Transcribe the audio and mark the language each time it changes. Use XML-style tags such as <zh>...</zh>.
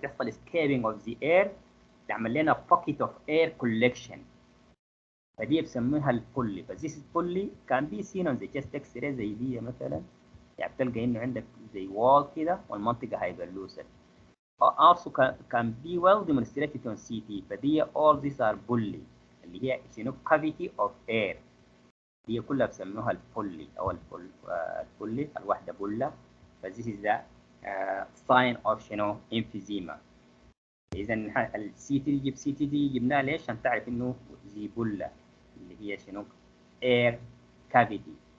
<en>بيحصل escaping of the air تعمل لنا pocket of air collection.</en> <ar>فدي بسموها البولي.</ar> <en>بس this bullae can be seen on the chest X-ray زي دي مثلا.</en> <ar>يعني بتلقى إنه عندك زي wall كده والمنطقة هايبرلوسد.</ar> <en>Also can be well demonstrated on CT. فدي all these are bully اللي هي cavity of air.</en> <ar>هي كلها بسموها البولي أو البولي الواحدة بولة.</ar> <en>ف this is the sign of emphysema.</en> <ar>إذا السي تي يجيب سي تي دي جبناها ليش؟ عشان تعرف إنه زي بولة اللي هي air cavity.</ar>